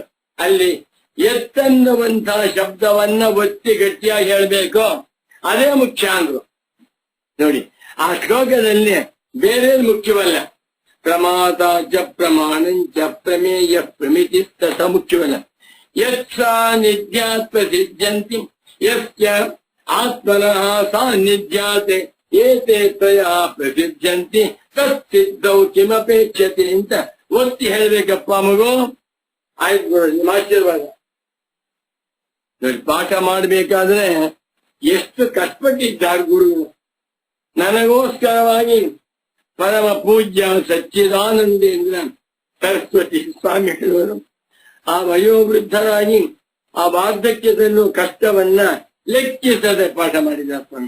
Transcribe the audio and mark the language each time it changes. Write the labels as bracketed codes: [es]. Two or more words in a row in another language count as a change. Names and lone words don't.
[kn] ಅಲ್ಲಿ ಎತ್ತನ್ನುವಂತಹ ಶಬ್ದವನ್ನ ಒತ್ತಿ ಗಟ್ಟಿಯಾಗಿ ಹೇಳ್ಬೇಕು, ಅದೇ ಮುಖ್ಯ ಅಂದ್ರು. ನೋಡಿ, ಆ ಶ್ಲೋಕದಲ್ಲಿ ಬೇರೆ ಮುಖ್ಯವಲ್ಲ. [sa] ಪ್ರಮಾತ ಚ ಪ್ರಮಾಣಂಚ ಪ್ರಮೇಯ ಪ್ರಮಿತಿಸ್ತಥಾ ಮುಖ್ಯವಲ್ಲ. ಯತ್ಸಾನ್ನಿಧ್ಯಾತ್ ಪ್ರಸಿದ್ಧಂತಿ ಯಸ್ಯ ಆತ್ಮನಃ ಸಾನ್ನಿಧ್ಯಾತ್ ಏತೆ ತ್ರಯಃ ಪ್ರಸಿದ್ಧಂತಿ ತತ್ಸಿದ್ಧೌ ಕಿಮಪೇಕ್ಷತೆ [kn] ಅಂತ ಒತ್ತಿ ಹೇಳ್ಬೇಕಪ್ಪ ಮಗು. ಆಯ್ತು ಗುರು, ನಿಮ್ಮ ಆಶೀರ್ವಾದ. ನೋಡಿ, ಪಾಠ ಮಾಡ್ಬೇಕಾದ್ರೆ ಎಷ್ಟು ಕಷ್ಟಪಟ್ಟಿದ್ದಾರೆ ಗುರುಗಳು. ನನಗೋಸ್ಕರವಾಗಿ ಪರಮ ಪೂಜ್ಯ ಸಚ್ಚಿದಾನಂದೇಂದ್ರ ಸರಸ್ವತಿ ಸ್ವಾಮಿಗಳು ಆ ವಯೋವೃದ್ಧರಾಗಿ ಆ ವಾರ್ಧಕ್ಯದಲ್ಲೂ ಕಷ್ಟವನ್ನ ಲೆಕ್ಕಿಸದೆ ಪಾಠ ಮಾಡಿದ್ದಾರೆ ಸ್ವಾಮಿ.